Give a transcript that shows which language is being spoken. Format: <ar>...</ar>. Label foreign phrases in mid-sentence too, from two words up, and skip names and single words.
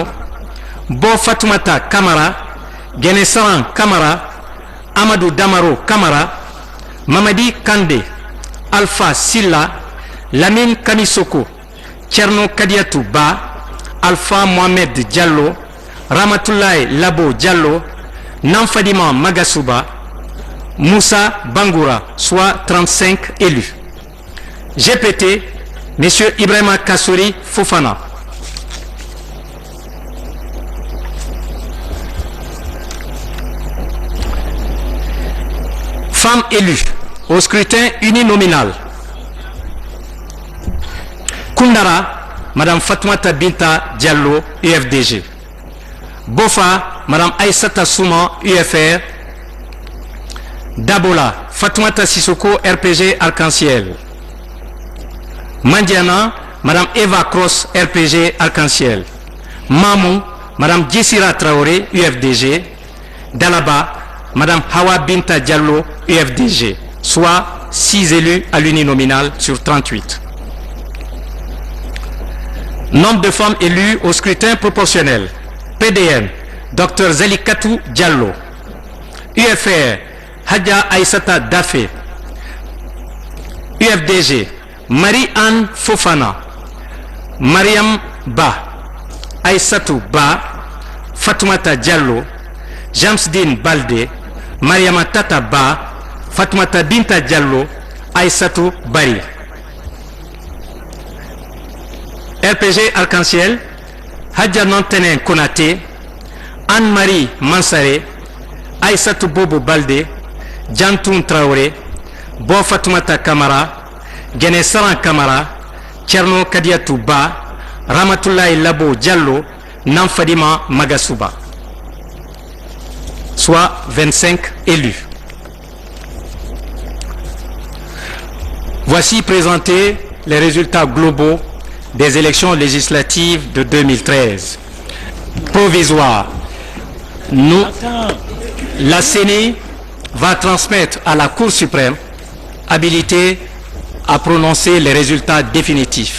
<fr>Bo Fatoumata Kamara, Genesaran Kamara, Amadou Damaro Kamara, Mamadi Kande, Alpha Silla, Lamine Kamisoko, Tcherno Kadiatou Ba, Alpha Mohamed Diallo, Ramatoulaye Labo Diallo, Namfadima Magasuba, Moussa Bangoura, soit 35 élus. GPT, M. Ibrahima Kassouri Fofana. Femmes élues au scrutin uninominal. Koundara, Madame Fatoumata Binta Diallo, UFDG. Bofa, Madame Aïssata Souman, UFR. Dabola, Fatoumata Sissoko, RPG Arc-en-Ciel. Mandiana, Madame Eva Cross, RPG Arc-en-Ciel. Mamou, Madame Djessira Traoré, UFDG. Dalaba, Madame Hawa Binta Diallo, UFDG, soit 6 élus à l'uninominal sur 38. Nombre de femmes élues au scrutin proportionnel. PDN, Dr Zelikatou Diallo. UFR, Hadja Aïssata Dafé. UFDG, Marie-Anne Fofana. Mariam Ba. Aïssatou Ba. Fatoumata Diallo. Jamsdine Baldé. Mariama Tata Ba. Fatoumata Binta Diallo. Aïssatou Bari. RPG Arc-en-Ciel, Hadja Nantenen Konaté, Anne-Marie Mansare, Aïssatou Bobo Baldé, Djantoun Traoré, Bo Fatoumata Kamara, Genesaran Kamara, Tcherno Kadiatou Ba, Ramatoulaye Labo Diallo, Namfadima Magasuba. Soit 25 élus. Voici présentés les résultats globaux des élections législatives de 2013. Provisoire. La CENI va transmettre à la Cour suprême habilité à prononcer les résultats définitifs.</fr>